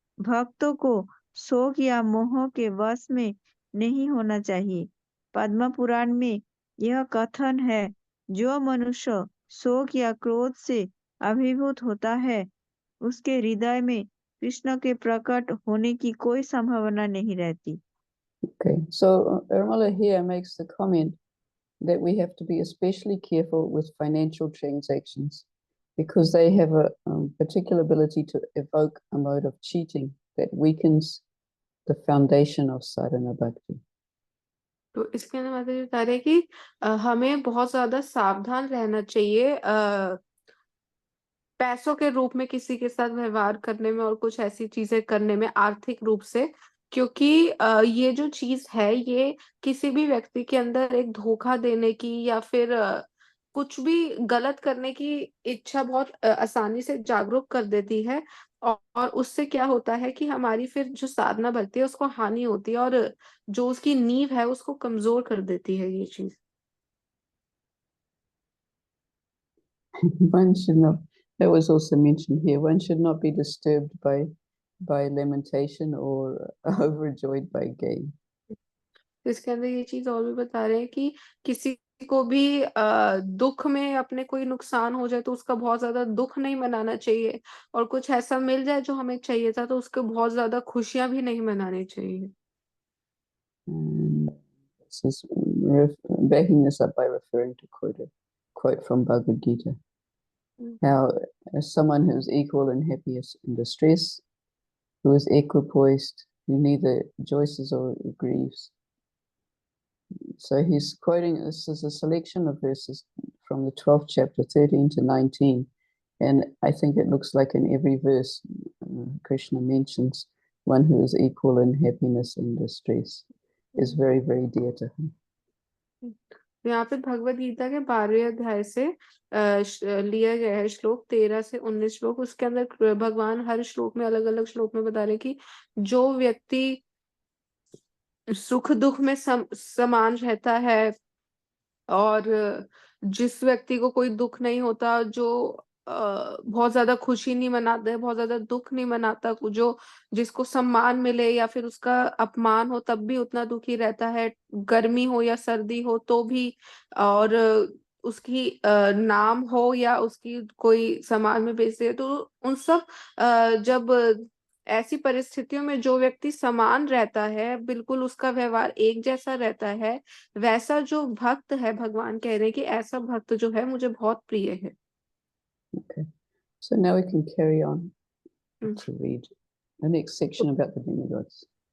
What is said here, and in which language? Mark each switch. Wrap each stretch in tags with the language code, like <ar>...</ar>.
<hi>भक्तों को शोक या मोह के वश में नहीं होना चाहिए। पद्म पुराण में यह कथन है, जो मनुष्य शोक या क्रोध से अभिभूत होता है, उसके हृदय में कृष्ण के प्रकट होने की कोई संभावना नहीं रहती।</hi> <en>Okay, so Irmala here makes the comment that we have to be especially careful with financial transactions because they have a particular ability to evoke a mode of cheating that weakens the foundation of sadhana bhakti.</en> <hi>तो इसके अंदर माता जी बता रहे हैं कि हमें बहुत ज्यादा सावधान रहना चाहिए पैसों के रूप में किसी के साथ व्यवहार करने में और कुछ ऐसी चीजें करने में आर्थिक रूप से, क्योंकि ये जो चीज है ये किसी भी व्यक्ति के अंदर एक धोखा देने की या फिर कुछ भी गलत करने की इच्छा बहुत आसानी से जागरूक कर देती है। और उससे क्या होता है कि हमारी फिर जो साधना भक्ति है उसको हानि होती है और जो उसकी नींव है उसको कमजोर कर देती है ये चीज।</hi> <en>One should not, that was also mentioned here, one should not be disturbed by lamentation or overjoyed by gain.</en> <hi>तो इसके अंदर ये चीज और भी बता रहे हैं कि किसी को भी दुख में अपने कोई नुकसान हो जाए तो उसका बहुत ज्यादा दुख नहीं मनाना चाहिए, और कुछ ऐसा मिल जाए जो हमें चाहिए था तो उसके बहुत ज्यादा खुशियां भी नहीं मनानी चाहिए।</hi> <en>This is backing this up by referring to quote from Bhagavad Gita. How as someone who is equal in happiness and distress, who is equipoised, who neither rejoices or grieves. So he's quoting, this is a selection of verses from the 12th chapter, 13 to 19. And I think it looks like in every verse, Krishna mentions one who is equal in happiness and distress is very, very dear to him.</en> <hi>यहाँ पे भगवत गीता के 12वें अध्याय से लिया गया है श्लोक 13 से 19 श्लोक। उसके अंदर भगवान हर श्लोक में अलग अलग श्लोक में बता रहे कि जो व्यक्ति सुख दुख में समान रहता है और जिस व्यक्ति को कोई दुख नहीं होता, जो बहुत ज्यादा खुशी नहीं मनाता है, बहुत ज्यादा दुख नहीं मनाता, जो जिसको सम्मान मिले या फिर उसका अपमान हो तब भी उतना दुखी रहता है, गर्मी हो या सर्दी हो तो भी, और उसकी नाम हो या उसकी कोई समाज में बेइज्जती है, तो उन सब जब ऐसी परिस्थितियों में जो व्यक्ति समान रहता है, बिल्कुल उसका व्यवहार एक जैसा रहता है, वैसा जो भक्त है, भगवान कह रहे हैं कि ऐसा भक्त जो है मुझे बहुत प्रिय है।</hi> <en>Okay, so now we can carry on hmm. to read the next section about the demigods.</en>